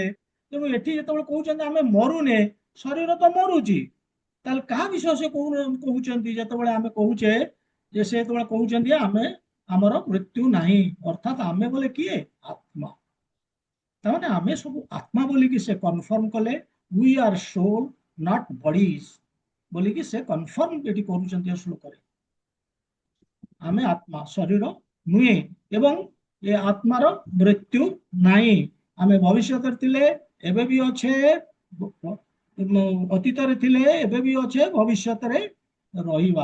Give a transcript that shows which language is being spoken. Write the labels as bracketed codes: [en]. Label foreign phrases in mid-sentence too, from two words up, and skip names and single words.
[or] ତେଣୁ ଏଠି ଯେତେବେଳେ କହୁଛନ୍ତି ଆମେ ମରୁନେ, ଶରୀର ତ ମରୁଛି, ତାହେଲେ କାହା ବିଷୟ ସେ କହୁଛନ୍ତି? ଯେତେବେଳେ ଆମେ କହୁଛେ ଯେ ସେ ଯେତେବେଳେ କହୁଛନ୍ତି ଆମେ, ଆମର ମୃତ୍ୟୁ ନାହିଁ, ଅର୍ଥାତ ଆମେ ବୋଲେ କିଏ? ଆତ୍ମା। ତାମାନେ ଆମେ ସବୁ ଆତ୍ମା ବୋଲିକି ସେ କନଫର୍ମ କଲେ। [en] we are soul not bodies [or] ବୋଲିକି ସେ କନଫର୍ମ ଏଠି କରୁଛନ୍ତି ଏ ଶ୍ଲୋକରେ। ଆମେ ଆତ୍ମା, ଶରୀର ନୁହେଁ ଏବଂ ଏ ଆତ୍ମାର ମୃତ୍ୟୁ ନାହିଁ। ଆମେ ଭବିଷ୍ୟତରେ ଥିଲେ, ଏବେ ବି ଅଛେ, ଅତୀତରେ ଥିଲେ, ଏବେ ବି ଅଛେ, ଭବିଷ୍ୟତରେ ରହିବା।